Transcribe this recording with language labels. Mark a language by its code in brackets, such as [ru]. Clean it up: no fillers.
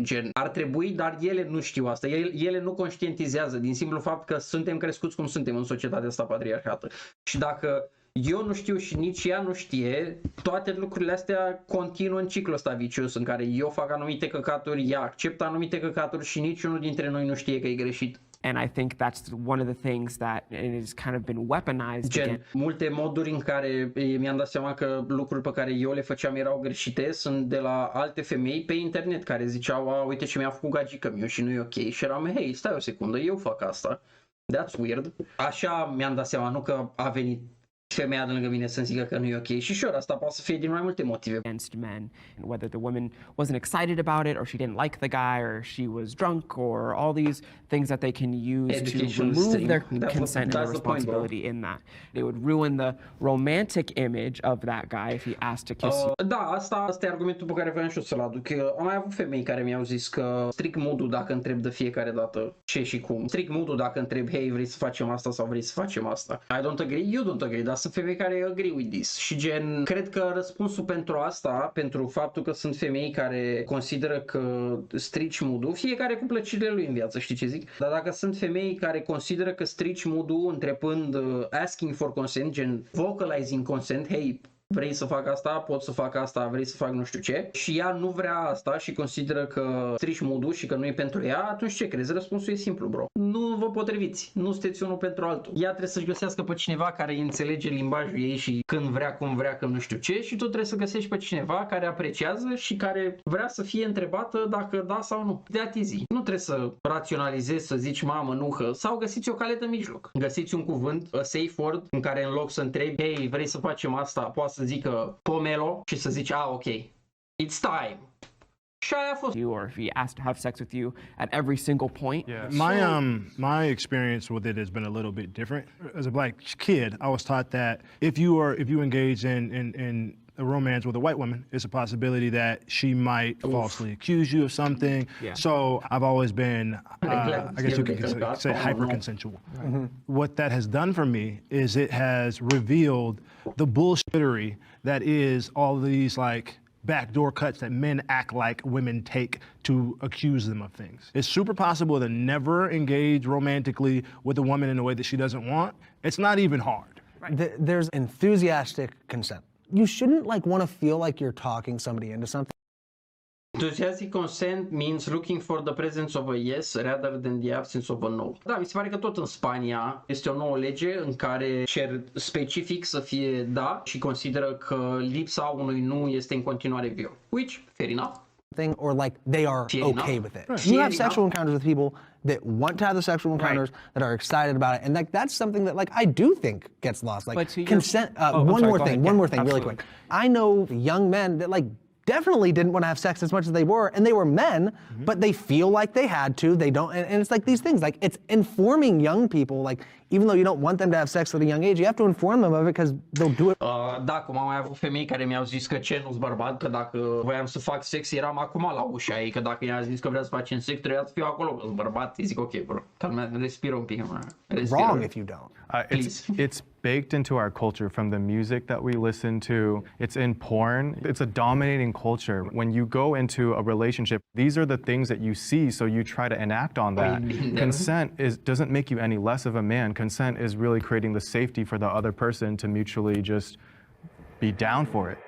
[ro] Gen, ar trebui, dar ele nu știu asta. Ele nu conștientizează din simplu fapt că suntem crescuți cum suntem în societatea asta patriarhată. Și dacă eu nu știu și nici ea nu știe, toate lucrurile astea continuă în ciclul ăsta vicios în care eu fac anumite căcaturi, ea acceptă anumite căcaturi și niciunul dintre noi nu știe că e greșit. [en] And I think that's one of the things that has kind of been weaponized again. [ro] Multe moduri în care mi-am dat seama că lucruri pe care eu le făceam erau greșite sunt de la alte femei pe internet care ziceau, uite ce mi-a făcut gagică meu și nu e ok. Și eram, hei, stai o secundă, eu fac asta. [en] That's weird. [ro] Așa mi-am dat seama, nu că a venit femeia de lângă mine să-mi zică că nu e ok. Și sure, asta poate să fie din mai multe motive. [en] Against men, whether the woman wasn't excited about it, or she didn't like the guy, or she was drunk, or all these things that they can use to remove their consent and their responsibility in that. It would ruin the romantic image of that guy if he asked to kiss you. [ro] Da, asta e argumentul pe care vreau și eu să-l aduc. Am mai avut femei care mi-au zis că strict mood-ul dacă întreb de fiecare dată ce și cum. Strict mood-ul dacă întreb, hei, vrei să facem asta sau vrei să facem asta. I don't agree, you don't agree, dar sunt femei care agree with this. Și gen, cred că răspunsul pentru asta, pentru faptul că sunt femei care consideră că strici mood-ul, fiecare cu plăcerile lui în viață, știi ce zic? Dar dacă sunt femei care consideră că strici mood-ul întrebând [en] asking for consent, [ro] gen [en] vocalizing consent, [ro] hey, vrei să fac asta, pot să fac asta, vrei să fac nu știu ce, și ea nu vrea asta și consideră că strici mood-ul și că nu e pentru ea, atunci ce crezi? Răspunsul e simplu, bro. Nu vă potriviți, nu sunteți unul pentru altul. Ea trebuie să-și găsească pe cineva care înțelege limbajul ei și când vrea, cum vrea, când nu știu ce, și tu trebuie să găsești pe cineva care apreciază și care vrea să fie întrebată dacă da sau nu. De atizi. Nu trebuie să raționalizezi, să zici mamă, nu, că, sau găsiți o cale de mijloc. Găsiți un cuvânt, [en] a safe word, [ro] în care în loc să întrebi, hei, vrei să facem asta, poate să zică pomelo și să zici, ok, [en] it's time. [ro] Și aia a fost. [en] Or if he asked to have sex with you at every single point. My experience with it has been a little bit different. As a black kid, I was taught that if you engage in a romance with a white woman, it's a possibility that she might falsely accuse you of something. Yeah. So I've always been, I guess you could say hyper-consensual. What that has done for me is it has revealed the bullshittery that is all these like backdoor cuts that men act like women take to accuse them of things. It's super possible to never engage romantically with a woman in a way that she doesn't want. It's not even hard. Right. There's enthusiastic consent. You shouldn't like want to feel like you're talking somebody into something. Enthusiastic consent means looking for the presence of a yes rather than the absence of a no. [ro] Da, mi se pare că tot în Spania este o nouă lege în care cer specific să fie da și consideră că lipsa unui nu este în continuare viol. [en] Which, fair enough. Or like they are okay with it. Right. You have sexual encounters with people that want to have the sexual encounters, that are excited about it, and like that's something that like I do think gets lost. Like consent. One more thing, really quick. I know young men that like definitely didn't want to have sex as much as they were, and they were men, but they feel like they had to. They don't, and it's like these things. Like it's informing young people. Like even though you don't want them to have sex at a young age, you have to inform them of it because they'll do it. [ro] Da, cum am mai avut femei care mi-au zis că ce nu-s bărbat, că dacă voiam să fac sex eram acum la ușa ei, că dacă i-a zis că vrea să facem sex, trebuia să fiu acolo, că-s bărbat. Îi zic, ok, bro, calmează, respiră un pic. [en] Wrong if you don't. It's baked into our culture from the music that we listen to. It's in porn. It's a dominating culture. When you go into a relationship, these are the things that you see, so you try to enact on that. Consent doesn't make you any less of a man. Consent is really creating the safety for the other person to mutually just be down for it.